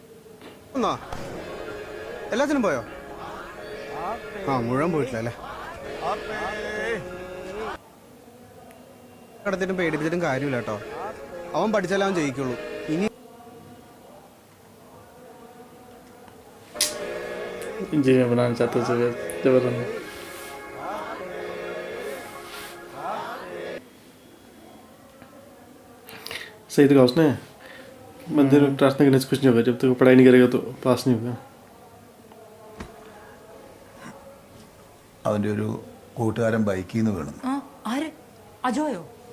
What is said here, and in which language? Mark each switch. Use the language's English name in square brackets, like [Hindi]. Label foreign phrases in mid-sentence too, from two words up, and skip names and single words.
[Malayalam] എല്ലാത്തിനും പോയോ? ആ മുഴുവൻ പോയിട്ടില്ല അല്ലേ? കടത്തിട്ടും പേടിപ്പിച്ചിട്ടും കാര്യമില്ല കേട്ടോ. അവൻ പഠിച്ചാലേ അവൻ ജയിക്കുള്ളൂ. ഇനി [Hindi] इंजीनियर बनाना चाहते थे जबरदस्त। सही तो कहा उसने, बंदे को ट्रस्ट नहीं करने से कुछ नहीं होगा। जब तक वो पढ़ाई नहीं करेगा तो पास नहीं होगा। [Malayalam] അവന്റെ ഒരു കൂട്ടുകാരൻ ബൈക്കിൽ നിന്ന് വീണു. ആര്? അജോയോ?